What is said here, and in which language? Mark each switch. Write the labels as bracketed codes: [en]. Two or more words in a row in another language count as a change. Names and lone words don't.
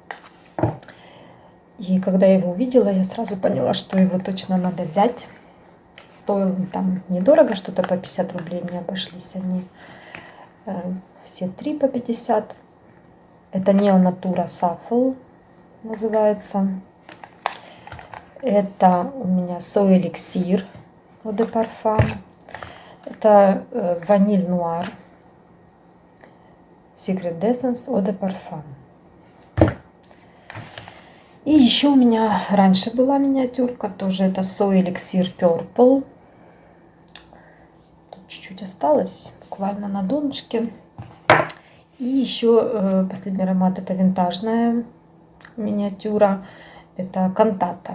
[ru] И когда я его увидела, я сразу поняла, что его точно надо взять. Стоил там недорого, что-то по 50 рублей мне обошлись они. Все 3 по 50. Это Neo Natura Shuffle называется. Это у меня Soy Elixir Eau de Parfum. Это Vanille Noir Secret Essence Eau de Parfum. И еще у меня раньше была миниатюрка, тоже это Soy Elixir Purple. Тут чуть-чуть осталось, буквально на донышке. И еще последний аромат, это винтажная миниатюра, это Кантата.